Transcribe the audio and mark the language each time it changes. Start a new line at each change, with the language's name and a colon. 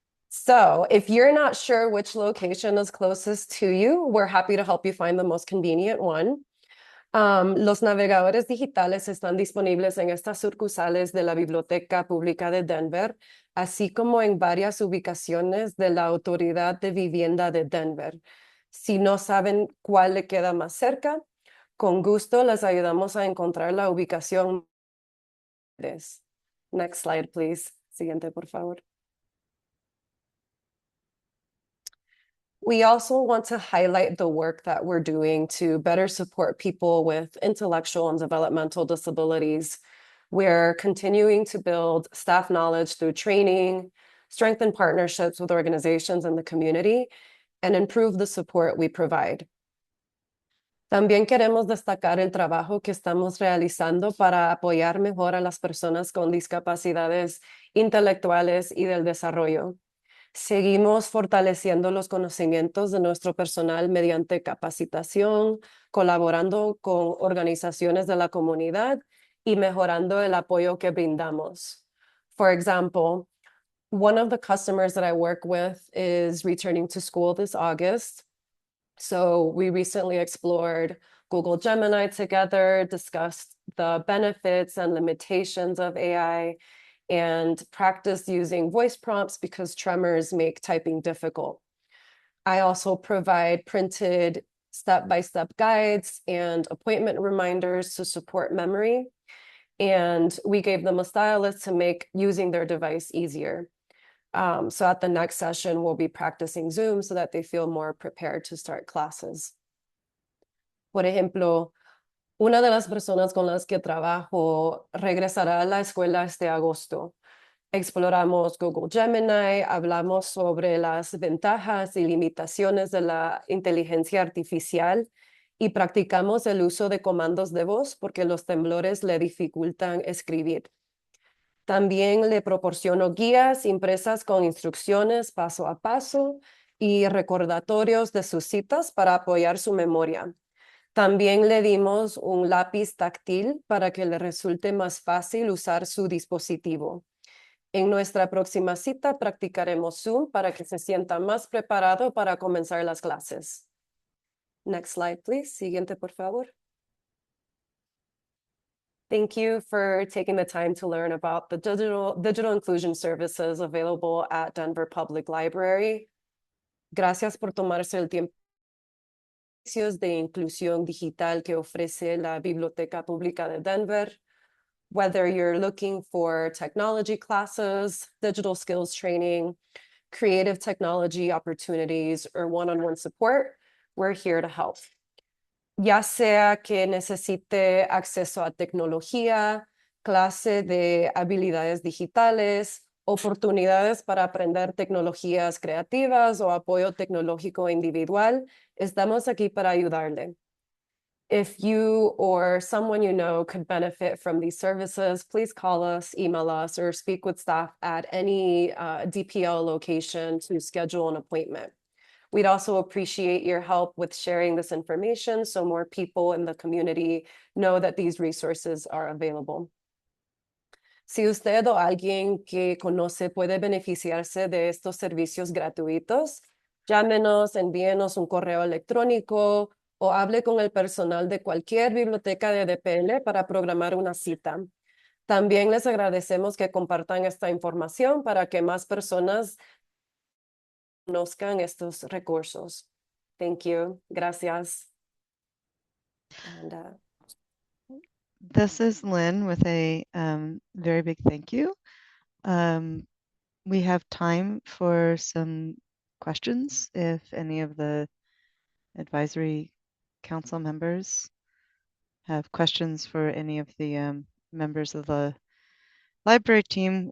English: So if you're not sure which location is closest to you, we're happy to help you find the most convenient one.
Spanish: Los navegadores digitales están disponibles en estas sucursales de la Biblioteca Pública de Denver, así como en varias ubicaciones de la Autoridad de Vivienda de Denver. Si no saben cuál le queda más cerca, con gusto les ayudamos a encontrar la ubicación.
English: Next slide, please.
Spanish: Siguiente, por favor.
English: We also want to highlight the work that we're doing to better support people with intellectual and developmental disabilities. We're continuing to build staff knowledge through training, strengthen partnerships with organizations in the community, and improve the support we provide.
Spanish: También queremos destacar el trabajo que estamos realizando para apoyar mejor a las personas con discapacidades intelectuales y del desarrollo. Seguimos fortaleciendo los conocimientos de nuestro personal mediante capacitación, colaborando con organizaciones de la comunidad y mejorando el apoyo que brindamos.
English: For example, one of the customers that I work with is returning to school this August. So we recently explored Google Gemini together, discussed the benefits and limitations of AI, and practiced using voice prompts because tremors make typing difficult. I also provide printed step-by-step guides and appointment reminders to support memory. And we gave them a stylus to make using their device easier. So at the next session, we'll be practicing Zoom so that they feel more prepared to start classes.
Spanish: Por ejemplo, una de las personas con las que trabajo regresará a la escuela este agosto. Exploramos Google Gemini, hablamos sobre las ventajas y limitaciones de la inteligencia artificial y practicamos el uso de comandos de voz porque los temblores le dificultan escribir. También le proporciono guías impresas con instrucciones paso a paso y recordatorios de sus citas para apoyar su memoria. También le dimos un lápiz táctil para que le resulte más fácil usar su dispositivo. En nuestra próxima cita practicaremos Zoom para que se sienta más preparado para comenzar las clases.
English: Next slide, please.
Spanish: Siguiente, por favor.
English: Thank you for taking the time to learn about the digital inclusion services available at Denver Public Library.
Spanish: Gracias por tomarse el tiempo de inclusión digital que ofrece la Biblioteca Pública de Denver.
English: Whether you're looking for technology classes, digital skills training, creative technology opportunities, or one-on-one support, we're here to help.
Spanish: Ya sea que necesite acceso a tecnología, clase de habilidades digitales, oportunidades para aprender tecnologías creativas o apoyo tecnológico individual, estamos aquí para ayudarle.
English: If you or someone you know could benefit from these services, please call us, email us, or speak with staff at any DPL location to schedule an appointment. We'd also appreciate your help with sharing this information so more people in the community know that these resources are available.
Spanish: Si usted o alguien que conoce puede beneficiarse de estos servicios gratuitos, llámenos, envíenos un correo electrónico o hable con el personal de cualquier biblioteca de DPL para programar una cita. También les agradecemos que compartan esta información para que más personas conozcan estos recursos.
English: Thank you.
Spanish: Gracias.
English: And, This is Lynn with a very big thank you. We have time for some questions if any of the advisory council members have questions for any of the members of the library team.